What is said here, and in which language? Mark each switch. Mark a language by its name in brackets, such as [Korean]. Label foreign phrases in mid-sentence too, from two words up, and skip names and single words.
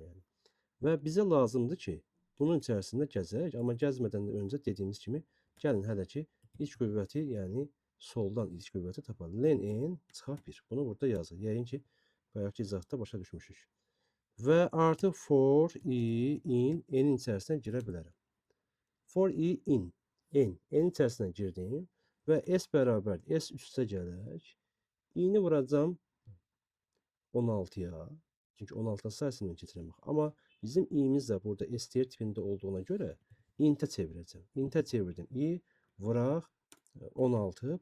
[Azerbaijani] Yəni. Və bizə lazımdır ki, bunun içərisində gəzək, amma gəzmədən öncə dediyimiz kimi, gəlin hələ ki, ilk qüvvəti, yəni soldan ilk qüvvəti tapalım. Len n çıxaq 1. Bunu burada yazır. Yəqin ki, bayaqki izahda başa düşmüşük. Və artıq [English] for i in n- [Azerbaijani] in içərisinə girə bilərəm. [English] For i in n- [Azerbaijani] in içərisinə girdim və s bərabər s üstə gələk. i-ni vuracam 16-ya. Çünki 16 sayısından keçirəm. Amma bizim i-miz də burada str tipində olduğuna görə int-ə çevirəcəm. Int-ə çevirdim. i vuraq 16.